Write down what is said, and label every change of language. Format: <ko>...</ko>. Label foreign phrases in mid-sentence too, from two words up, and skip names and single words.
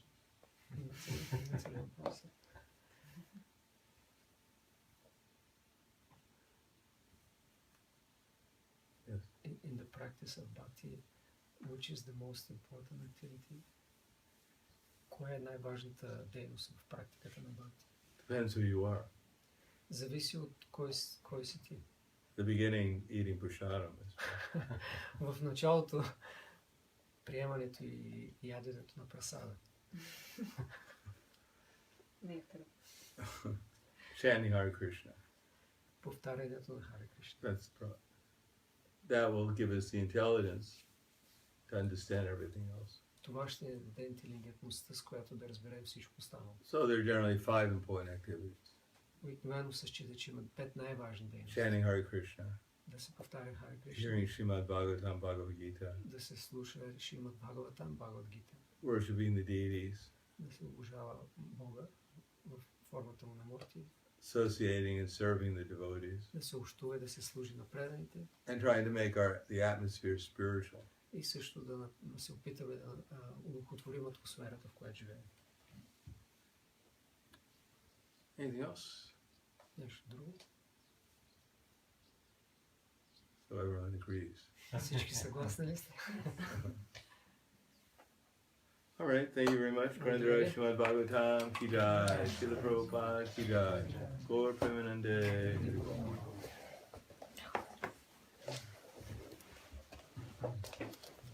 <bg>Имате ли въпроси?</bg> <en>Yes. In the practice of bhakti, which is the most important activity?</en> <bg>Коя е най-важната дейност в практиката на бхакти?</bg> <en>Depends who you are.</en> <bg>Зависи от кой си ти.</bg> <en>The beginning, eating prasadam.</en> <bg>В началото приемането и яденето на прасада.</bg> <en>Chanting Hare Krishna.</en> <bg>Повтарянето на Харе Кришна.</bg> <en>That will give us the intelligence to understand everything else.</en> <bg>това ще ни даде интелигентността, с която да разберем всичко останало.</bg> <en>So there are generally 5 important activities.</en> <bg>Обикновено се счита, че има 5 най-важни дейности.</bg> <en>Chanting Hare Krishna,</en> <bg>Да се повтаря Харе Кришна,</bg> <en>hearing Srimad Bhagavatam, Bhagavad Gita,</en> <bg>да се слуша Шримад Бхагаватам, Бхагават Гита,</bg> <en>worshiping the deities,</en> <bg>да се обожава Бога в формата му на мурти,</bg> <en>associating and serving the devotees,</en> <bg>да се общува и да се служи на преданите</bg> <en>and trying to make the atmosphere spiritual.</en> <bg>и също да се опитаме да удохотворим атмосферата, в която живеем.</bg> <en>Anything else?</en> <bg>Нещо друго?</bg> <en>So everyone agrees.</en> <bg>Всички съгласни ли сте?</bg> <en>All right, thank you very much.</en> <hi>ग्रांड्रा श्रीमद् भागवतम् की जय, श्रील प्रभुपाद की जय, गौर प्रेमानंदे.</hi>